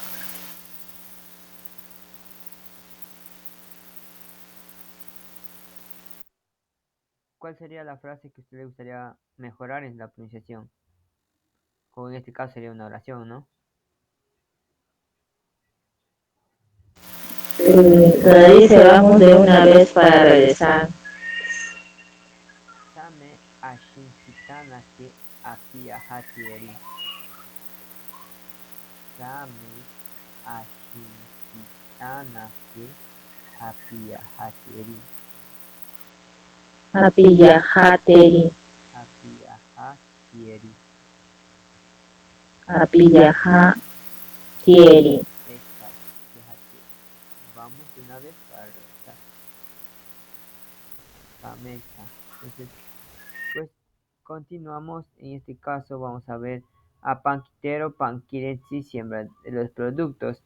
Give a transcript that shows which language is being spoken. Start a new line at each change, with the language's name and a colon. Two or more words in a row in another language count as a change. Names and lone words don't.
Spanish: ¿Cuál sería la frase que a usted le gustaría mejorar en la pronunciación? O en este caso sería una oración, ¿no? Donde dice vamos de una vez para regresar.
Asháninka: Same ashinsitana que apiahatieri. Same ashinsitana que apiahatieri. Apiyahateri. Apiahatieri. Apiyahatieri.
Spanish: Exacto, apiahatieri. Vamos de una vez para regresar.
Asháninka: Camexa.
Spanish: Entonces, pues continuamos. En este caso vamos a ver a Panquitero, Panquirensis, siembra de los productos.